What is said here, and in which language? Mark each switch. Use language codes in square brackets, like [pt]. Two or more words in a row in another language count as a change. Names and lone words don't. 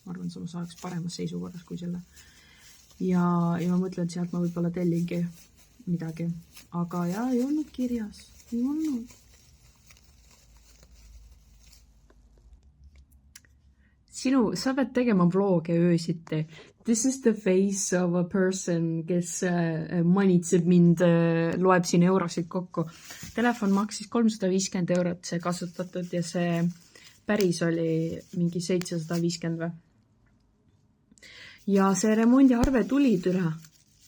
[et] Ma arvan, ma saaks paremas seisukorras kui selle. Ja ma mõtlen, sealt ma võib-olla tellingi midagi, aga ei olnud kirjas, ei olnud. Sa pead tegema vloge öösiti. [en] This is the face of a person, [et] kes manitseb mind, loeb siin eurosid kokku. Telefon maksis 350 € see kasutatud ja see päris oli mingi 750 või. Ja see remondiarve tuli üle.